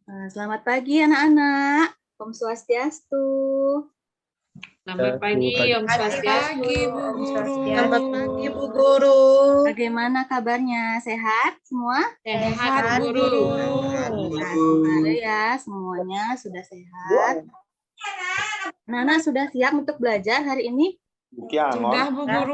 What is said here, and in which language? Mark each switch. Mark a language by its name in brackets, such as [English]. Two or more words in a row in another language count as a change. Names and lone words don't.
[Indonesian] Selamat pagi anak-anak. Om Swastiastu. Selamat pagi, Om Swastiastu. Selamat pagi, Bu Guru. Selamat pagi, Bu Guru. Bagaimana kabarnya? Sehat semua? Sehat, Bu Guru. Sehat ya, semuanya sudah sehat. Anak-anak sudah siap untuk belajar hari ini? Sudah, Bu Guru.